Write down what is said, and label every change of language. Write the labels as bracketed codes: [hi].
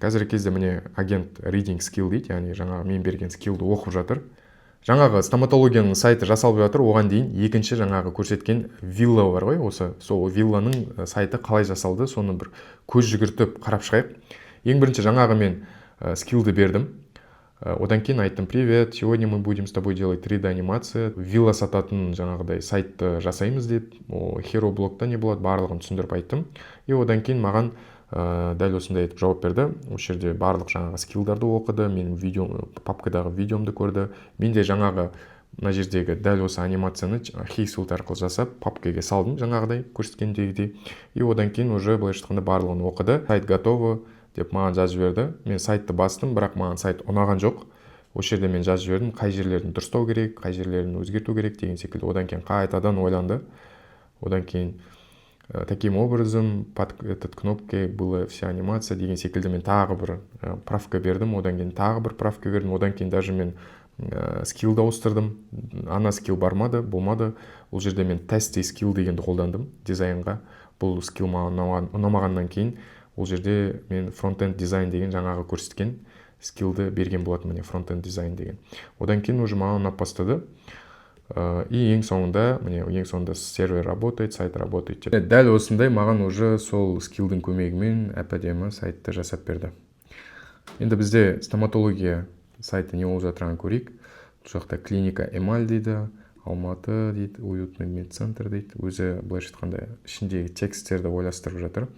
[kk] Қазіргі кезде міне агент reading skill дейді, яғни жаңағы мен берген скиллді оқып жатыр. Жаңағы стоматологияның сайты жасалып жатыр, оған дейін екінші жаңағы көрсеткен вилла бар ғой, осы сол вилланың сайты қалай жасалды, соны бір көз жүгіртіп қарап шығайық. Ең бірінші жаңағы мен скиллді бердім. Одан кейін айттым: [ru] привет, сегодня мы будем с тобой делать 3D анимация. [kk] Вилла сататын жаңағыдай сайтты жасаймыз деп, Hero блогта не болады, барлығын түсіндіріп айттым. И одан кейін маған дәл осындай етіп жауап берді. Осы жерде барлық жаңағы скиллдарды оқыды, менің папкадағы видеомды көрді. Мен де жаңағы мына жердегі дәл осы анимацияны Hexult арқылы жасап, папкаға салдым жаңағыдай көрсеткендегідей. И одан кейін уже былайша айтқанда барлығын оқыды. Сайт готовы деп маған жазып жіберді. Мен сайтты бастым, бірақ маған сайт ұнаған жоқ. Осы жерде мен жазып жібердім, қай жерлерін дұрыстау керек, қай жерлерін өзгерту керек деген секілді. Одан кейін қайтадан ойланды. Одан кейін [ru] таким образом под этот кнопкой была вся анимация [kk] деген секілді мен тағы бір правка бердім. Одан кейін тағы бір правка бердім. Одан кейін даже мен скиллді ауыстырдым. Ана скилл болмады. Бұл жерде мен тести скилл дегенді қолдандым дизайнға. Бұл скилл маған ұнамағаннан кейін ол жерде мен фронтенд дизайн деген жаңағы көрсеткен скиллді берген болатын, міне фронтенд дизайн деген. Одан кейін уже маған ұнап бастады. И ең соңында [ru] сервер работает, сайт работает. [kk] Дәл осындай маған уже сол скиллдің көмегімен әп-әдемі сайтты жасап берді. Енді бізде стоматология сайты не болып жатырғанын көрейік. Бұл жақта клиника Эмаль дейді, Алматы дейді, уютный медцентр дейді. Өзі былайша айтқанда ішіндегі тексттерді ойластырып жатыр.